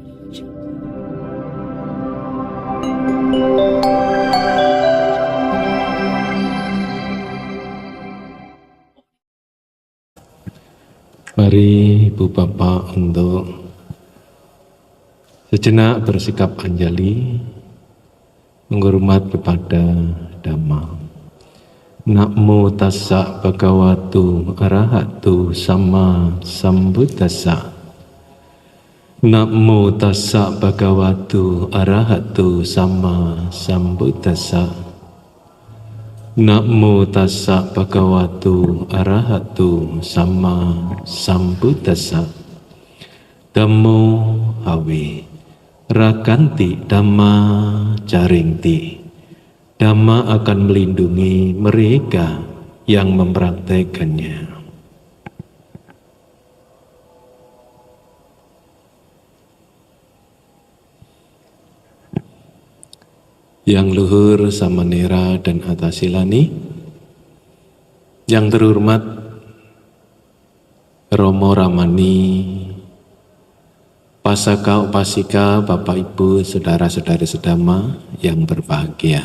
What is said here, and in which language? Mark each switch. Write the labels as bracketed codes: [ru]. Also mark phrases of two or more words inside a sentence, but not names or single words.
[id] Mari Ibu Bapak untuk sejenak bersikap anjali menghormat kepada Dhamma. [pi] Namo tassa bhagavato arahato sama sambuddhassa. Namo tassa bhagavato arahato sama sambuddhassa. Namo tassa bhagavato arahato sama sambuddhassa. Dhammo hawe rakanti dhamma caringti. [id] Dhamma akan melindungi mereka yang mempraktekannya. Yang luhur samanera dan atasilani, yang terhormat Romo Ramani, Pasaka Upasika, Bapak Ibu, Saudara-saudari sedama yang berbahagia.